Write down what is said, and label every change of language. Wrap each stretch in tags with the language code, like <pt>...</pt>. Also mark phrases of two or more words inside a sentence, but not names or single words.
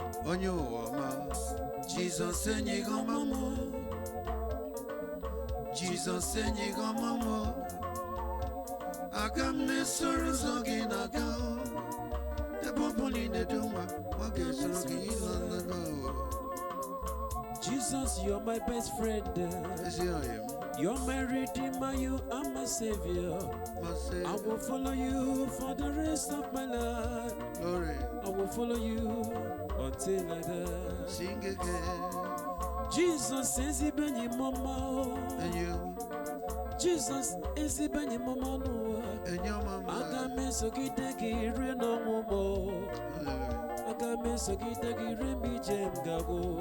<ig>Onye ụwa ọma, Jizọs enyi gị ọma m o. Jizọs enyi gị ọma m o. Aka m na-esoro ụzọ gị na-aga o. Ebe ọ bụ na ị na-edu nwa, nwa ga-esoro gị ịla n'ebe ahụ.</ig> <en>Jesus, you're my best friend.</en> <ig>Ezi ọyị m.</ig> <en>You're my redeemer, you are my savior. My savior. I will follow you for the rest of my life. Glory. I will follow you until I die. Sing again.</en> <ig>Jesus, ezigbo enyi m ọma o. Enyi m. Jesus, ezigbo enyi m ọma n'ụwa. Enyi ọma m. Aga m esogide gị rie n'ọnwụ m o. Hallelujah. Aga m esogide gị rie mgbe ije m ga-agwụ.</ig>